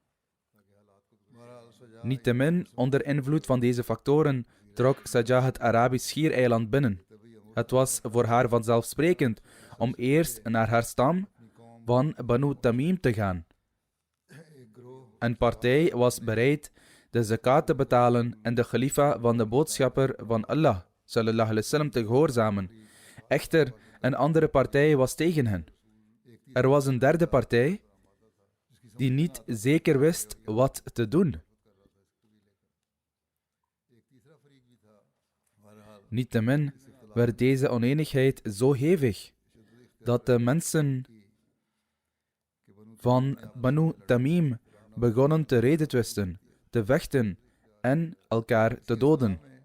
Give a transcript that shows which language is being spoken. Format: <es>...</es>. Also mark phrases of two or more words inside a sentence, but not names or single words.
<nl>Niettemin, onder invloed van deze factoren, trok Sajjah het Arabisch schiereiland binnen. Het was voor haar vanzelfsprekend om eerst naar haar stam van Banu Tamim te gaan. Een partij was bereid de zakat te betalen en de khalifa van de boodschapper van Allah</nl> <ar>صلى الله عليه وسلم</ar> <nl>te gehoorzamen. Echter, een andere partij was tegen hen. Er was een derde partij die niet zeker wist wat te doen. Niettemin werd deze oneenigheid zo hevig dat de mensen van Banu Tamim begonnen te redetwisten, te vechten en elkaar te doden.</nl>